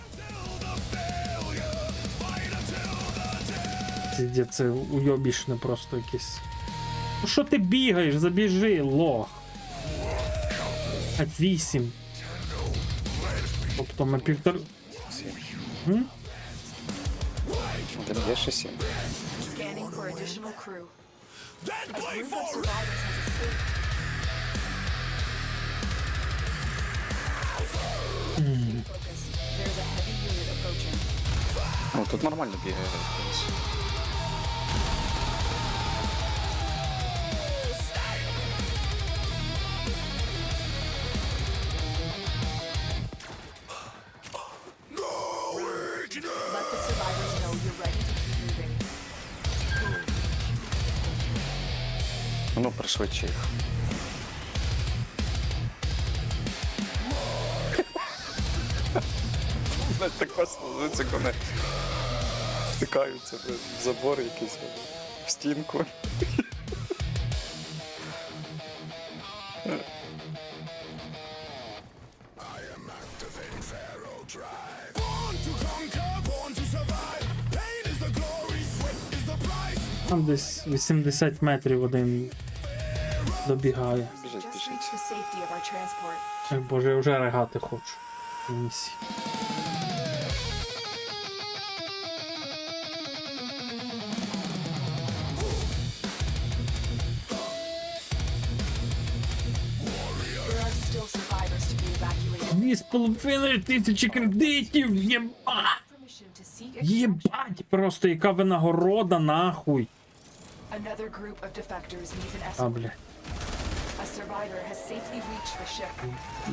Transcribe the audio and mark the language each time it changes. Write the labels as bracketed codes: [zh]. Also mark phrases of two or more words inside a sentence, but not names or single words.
[uk] Це уйобічне просто якесь. Ну що ти бігаєш? Забіжи, лох. 8. Тобто ми півтор... М? Один є ще 7. [en] scanning for additional crew. A group of survivors has escaped. Focus. There's a heavy unit approaching. [uk] Ну, тут нормально бігає. [en] Let the survivors know you're ready to keep moving. [uk] Ну, пришвидше їх. Навіть так класно лежиться, коли вони стикаються в забор якийсь, в стінку. Там десь 80 метрів один добігає. Біжить, [en] Just [uk] біжить. [en] reach the safety of our transport. [uk] Ой, боже, я вже ригати хочу. Місії. [en] There are still survivors to be evacuated. [uk] 2500 кредитів, єбать! [en] Permission to seek extraction. [uk] Єбать! Просто яка винагорода, нахуй! [en] Another group of defectors needs an А, escort. [uk] бля. [en] A survivor has safely reached the ship.